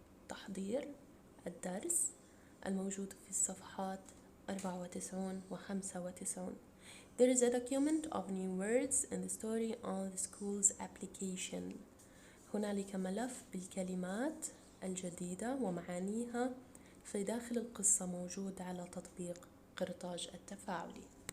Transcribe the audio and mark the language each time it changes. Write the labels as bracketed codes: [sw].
[ar] تحضير الدرس الموجود في الصفحات 94 و 95. [en] There is a document of new words in the story on the school's application. [ar] هنالك ملف بالكلمات الجديدة ومعانيها في داخل القصة موجود على تطبيق قرطاج التفاعلي.